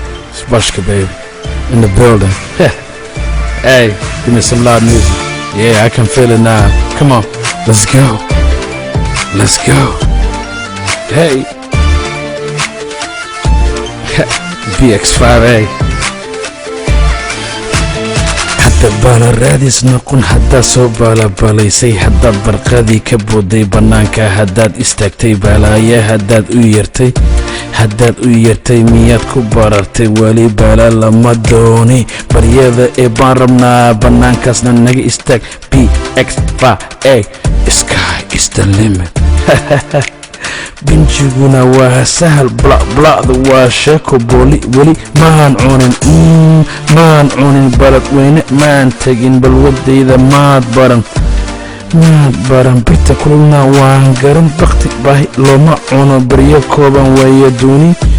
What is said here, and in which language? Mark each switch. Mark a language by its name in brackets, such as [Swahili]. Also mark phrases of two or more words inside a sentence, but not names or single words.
[English] It's Bushka, baby, in the building. Hey, give me some loud music. Yeah, I can feel it now. Come on, let's go. Let's go. Hey. B X five A. [Somali] Hadda baala raadis noqon, haddaa soo baalabalaysay, haddaad barqadii ka booday bannaanka, haddaad istaagtay baalaaye, haddaad u yeertay, haddaad u yeertay, miyaad ku barartay, weli baala lama dooni, baryada ee baan rabnaa, bannaankaasna naga istaag, [English] B X five A, sky is the limit. [Somali] Binjiguna waa sahal, bla-, bla'da waa sheeko, booli weli maan cunin, mm, maan cunin, balad weyne maan tegin, balwadayda maad baran, maad baran, birta kululna waan garan, bakti baahi looma cuno, baryo kooban weeye duuni,